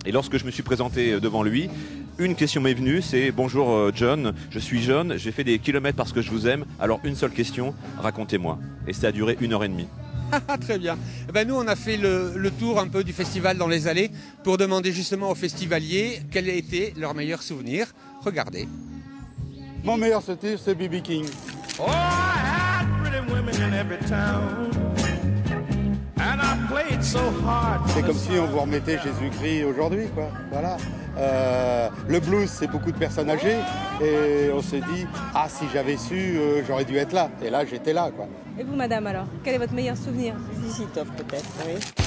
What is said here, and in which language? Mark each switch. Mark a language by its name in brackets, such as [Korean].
[French] Et lorsque je me suis présenté devant lui, une question m'est venue, c'est bonjour John, je suis John, j'ai fait des kilomètres parce que je vous aime, alors une seule question, racontez-moi. Et ça a duré 1h30. Très bien. Eh ben nous, on a fait le tour un peu du festival dans les allées pour demander justement aux festivaliers quel a été leur meilleur souvenir. Regardez. Mon meilleur souvenir, c'est B.B. King. [English] Oh, I had pretty women in every town. And I played so hard. [French] C'est comme si on vous remettait Jésus-Christ aujourd'hui, quoi. Voilà. Le blues, c'est beaucoup de personnes âgées. Et on s'est dit, ah, si j'avais su, j'aurais dû être là. Et là, j'étais là, quoi. Et vous, madame, alors, quel est votre meilleur souvenir? ZZ Top, peut-être, oui.